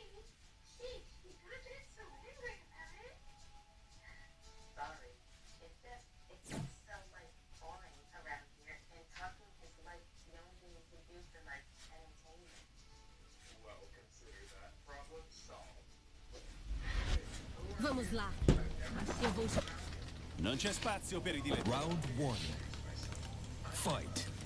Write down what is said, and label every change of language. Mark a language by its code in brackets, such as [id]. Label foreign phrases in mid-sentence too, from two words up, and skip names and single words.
[en] Sheesh, you got it so angry about it. Sorry. It's just so like boring around here, and talking is like the only thing you can do for like entertainment. Well, consider that problem solved. [pt] Vamos lá. Eu vou chutar. [it] Non c'è spazio per i diletti. [en] Round 1. Fight.